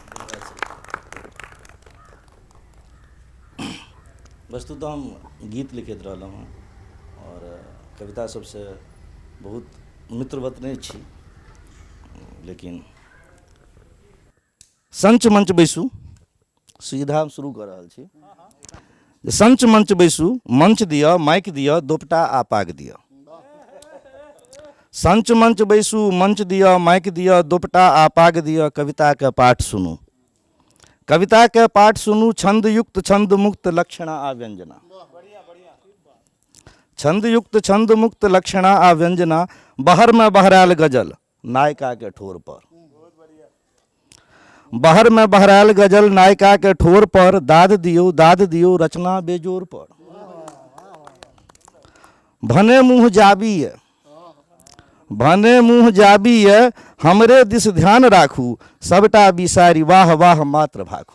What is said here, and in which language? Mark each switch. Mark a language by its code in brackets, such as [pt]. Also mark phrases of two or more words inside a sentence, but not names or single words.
[mai] वस्तुतः हम गीत लिखैत रहलहुँ हँ और कविता सबसँ बहुत मित्रवत नहि छी, लेकिन संच मंच बैसू, सीधा हम शुरू कऽ रहल छी। संच मंच बैसू, मंच दिअ, माइक दिअ, दोपटा आ पाग दिअ। संच मंच बैसू, मंच दिअ, माइक दिअ, दोपटा आ पाग दिअ, कविताके पाठ सुनू। कविताके पाठ सुनू, छंद युक्त छंद मुक्त लक्षणा आ व्यंजना। छंद युक्त छंद मुक्त लक्षणा आ व्यंजना, बहर में बहरायल गजल नायिका के ठोर पर। बहर में बहरायल गजल नायिका के ठोर पर, दाद दियो रचना बेजोर पर। भने मुँह जाबिये, भने मुँह जाबिये, हमरे दिस ध्यान राखू, सबटा बिसारि वाह वाह मात्र भाखू।